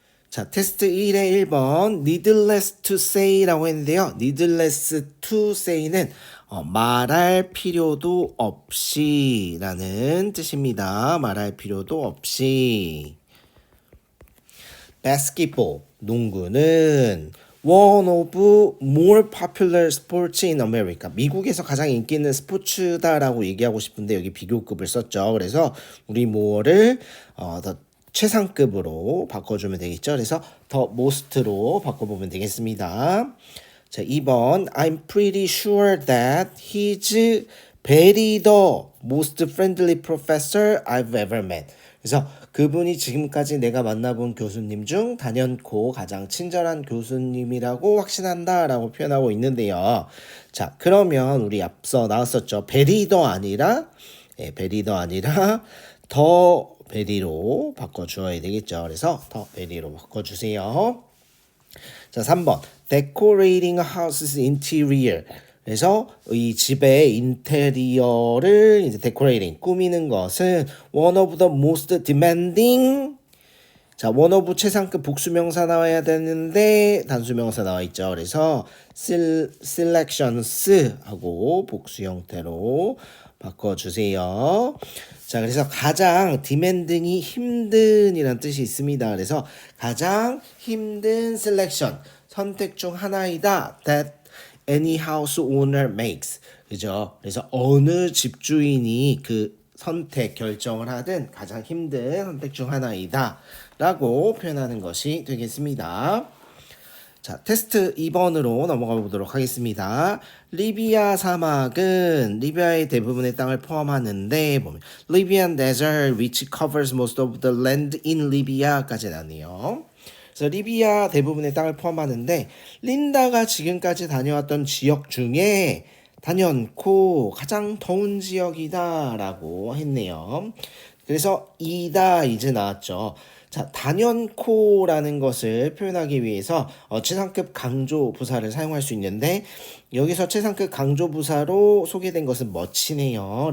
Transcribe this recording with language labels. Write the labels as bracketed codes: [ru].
[ko] 자, 테스트 1의 1번 needless to say라고 했는데요. needless to say는 말할 필요도 없이 라는 뜻입니다. 말할 필요도 없이. [en] basketball, [ko] 농구는 [en] one of more popular sports in America. [ko] 미국에서 가장 인기 있는 스포츠다라고 얘기하고 싶은데 여기 비교급을 썼죠. 그래서 우리 more를 더 최상급으로 바꿔주면 되겠죠. 그래서 더 most로 바꿔보면 되겠습니다. [en] 자, 2번 I'm pretty sure that he's very the most friendly professor I've ever met. [ko] 그래서 그분이 지금까지 내가 만나본 교수님 중 단연코 가장 친절한 교수님이라고 확신한다라고 표현하고 있는데요. 자, 그러면 우리 앞서 나왔었죠. very the 아니라 very the 아니라 더 베리로 바꿔주어야 되겠죠. 그래서 더 베리로 바꿔주세요. 자, 3번 [en] Decorating a house's interior. [ko] 그래서 이 집의 인테리어를 이제 decorating, 꾸미는 것은 [en] one of the most demanding. [ko] 자, one of 최상급 복수명사 나와야 되는데 단수명사 나와 있죠. 그래서 selections 하고 복수 형태로 바꿔주세요. 자, 그래서 가장 demanding이 힘든이란 뜻이 있습니다. 그래서 가장 힘든 selection, 선택 중 하나이다. [en] That any house owner makes. [ko] 그죠? 그래서 어느 집주인이 그 선택 결정을 하든 가장 힘든 선택 중 하나이다 라고 표현하는 것이 되겠습니다. 자, 테스트 2번으로 넘어가 보도록 하겠습니다. 리비아 사막은 리비아의 대부분의 땅을 포함하는데 보면 [en] Libyan desert which covers most of the land in Libya [ko] 까지 나네요. 그래서 리비아 대부분의 땅을 포함하는데 린다가 지금까지 다녀왔던 지역 중에 단연코 가장 더운 지역이다 라고 했네요. 그래서 이다 이제 나왔죠. 자, 단연코라는 것을 표현하기 위해서 최상급 강조 부사를 사용할 수 있는데 여기서 최상급 강조 부사로 소개된 것은 멋이네요.